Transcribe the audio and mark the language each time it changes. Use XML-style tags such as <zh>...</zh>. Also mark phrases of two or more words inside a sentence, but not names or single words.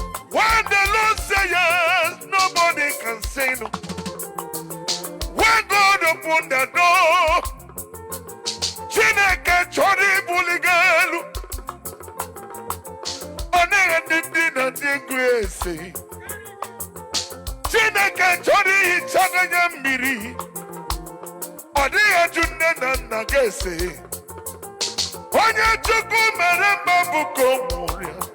<en>When the Lord say yes, nobody can say no. When God open the door,</en> <ig>Chineke chọrọ ibuli gị elu. Ọ dịghị ndị, ndị na ndị egwu ese. Chineke chọrọ ihicha gị anya mmiri. Ọ dịghị ajụ nne na nna gị ese. Onye Chukwu mere mma bụ ka o nwụrụ ya.</ig>